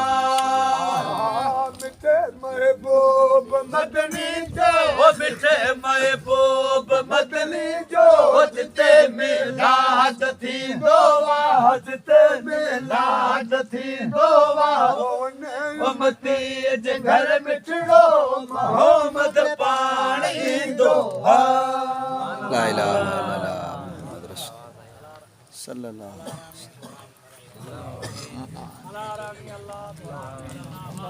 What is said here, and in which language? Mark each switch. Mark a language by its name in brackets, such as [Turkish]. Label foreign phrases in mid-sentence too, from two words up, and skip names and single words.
[Sindhi] मिठे महबूब मदनी जो मिठे महबूब मदनी जो जिते मिलाद थींदो जिते मिलाद थींदो उम्मती जे घर मिठड़ो मोहम्मद पाणी दुआ [Arabic] لا إله إلا الله محمد رسول الله صلى الله عليه وسلم